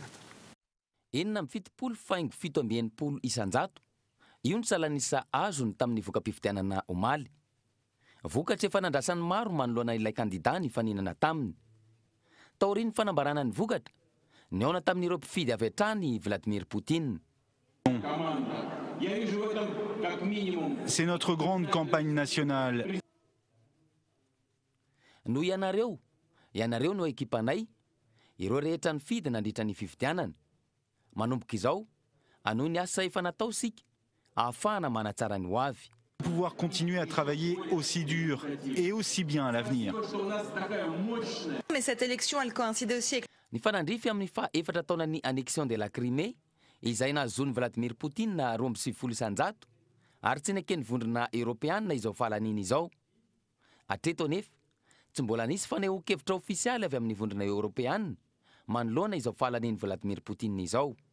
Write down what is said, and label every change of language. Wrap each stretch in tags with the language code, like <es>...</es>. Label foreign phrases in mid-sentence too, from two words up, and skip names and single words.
<mg>Enina amin'ny fitopolo faingo fito amby enimpolo isanjato io no salanisa azony tamin'ny voka-pividianana omaly. Vokatra efa nandrasany maro manoloana ilay kandidà ny faninana taminy. Taorian'ny fanambarana ny vokatra niaona tamin'ireo mpifidy avy hatrany Vladimir Poutine.</mg> <fr>C'est notre grande campagne nationale.</fr> <mg>No ianareo no ekipanay, ireo rehetra nifidy nandritra ny fifidianana. Manomboka izao, anohy ny asa efa natao sika, ahafahana manatsara ny ho avy.</mg> <fr>Pouvoir continuer à travailler aussi dur et aussi bien à l'avenir. Mais cette élection, elle coïncide aussi avec...</fr> <mg>Ny fanandrify amin'ny faha-efatra taonan'ny</mg> <fr>annexion de la Crimée,</fr> <mg>izay nahazoany Vladimir Poutine na 20 isanjato, ary tsy nakeny vondrona Europeanina izao fahalaniny izao. Hatreto anefa, tsy mbola nisy fanehoan-kevitra ofisialy avy amin'ny vondrona Europeanina manoloana izao fahalaniny Vladimir Poutine izao.</mg>